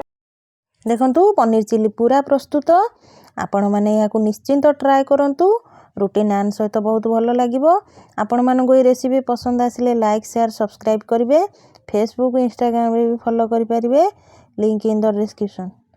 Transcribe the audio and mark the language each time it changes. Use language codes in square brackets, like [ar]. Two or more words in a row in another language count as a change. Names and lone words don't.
[or] ଦେଖନ୍ତୁ ପନୀର ଚିଲି ପୂରା ପ୍ରସ୍ତୁତ। ଆପଣ ମାନେ ୟାକୁ ନିଶ୍ଚିନ୍ତ ଟ୍ରାଇ କରନ୍ତୁ। ରୁଟି ନାନ୍ ସହିତ ବହୁତ ଭଲ ଲାଗିବ। ଆପଣମାନଙ୍କୁ ଏଇ ରେସିପି ପସନ୍ଦ ଆସିଲେ [en] like share subscribe [or] କରିବେ। ଫେସବୁକ୍ ଇନଷ୍ଟାଗ୍ରାମରେ ବି ଫଲୋ କରିପାରିବେ। [en] Link in the description.